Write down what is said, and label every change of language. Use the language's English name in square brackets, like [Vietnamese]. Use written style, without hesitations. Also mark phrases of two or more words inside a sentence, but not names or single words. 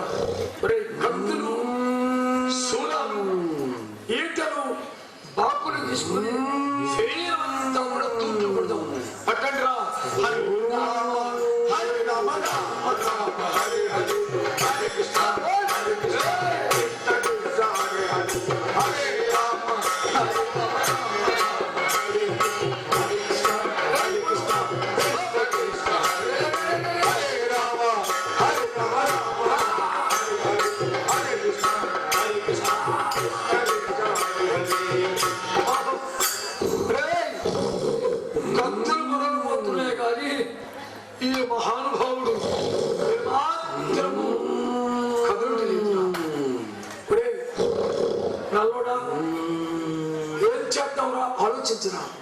[Telugu] కత్తులు శూలాలు ఈటలు బాకులు తీసుకుని శరీరం అంతా కూడా తూర్చకూడదు. పట్టండి రా. [Sanskrit] హరి రామ హరి రామ రామ రామ హరి హరి, హరే కృష్ణ హరే కృష్ణ కృష్ణ కృష్ణ హరే హరి, హరే రామ హరే రామ రామ రామ హరే హరే, హరే కృష్ణ హరే కృష్ణ కృష్ణ కృష్ణ హరే హరే, హరే రామ హరే రామ రామ రామ హరే కృష్ణ హరే కృష్ణ కృష్ణ కృష్ణ హరే హరే. [Telugu] కత్తులు మొదలుపోతున్నాయి కానీ ఈ మహానుభావుడు మాత్రము కదులుతలేదు. నల్లోడా ఏం చేద్దాంరా ఆలోచించరా.